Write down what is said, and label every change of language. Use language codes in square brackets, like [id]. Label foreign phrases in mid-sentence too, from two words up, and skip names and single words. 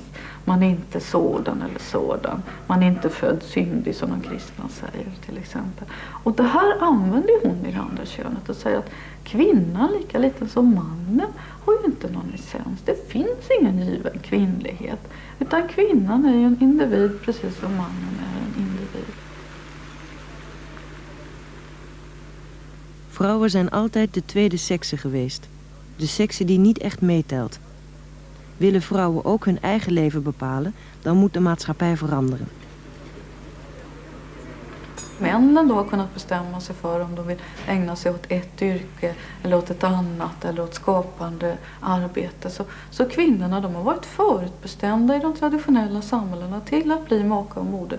[sv] Man är inte sådan eller sådan. Man är inte född syndig som de kristna säger till exempel. Och det här använder hon i det andra könet och säger att kvinnan lika lite som mannen har ju inte någon essens. Det finns ingen given kvinnlighet. Utan kvinnan är ju en individ precis som mannen är en individ. [nl] Vrouwen zijn altijd de tweede sekse geweest. De sekse die niet echt meetelt. Willen vrouwen ook hun eigen leven bepalen, dan moet de maatschappij veranderen. [sv] Männen då har kunnat bestämma sig för om de vill ägna sig åt ett yrke eller åt ett annat eller åt skapande arbete. Så kvinnorna, de har varit förutbestämda i de traditionella samhällena till att bli maka och moder.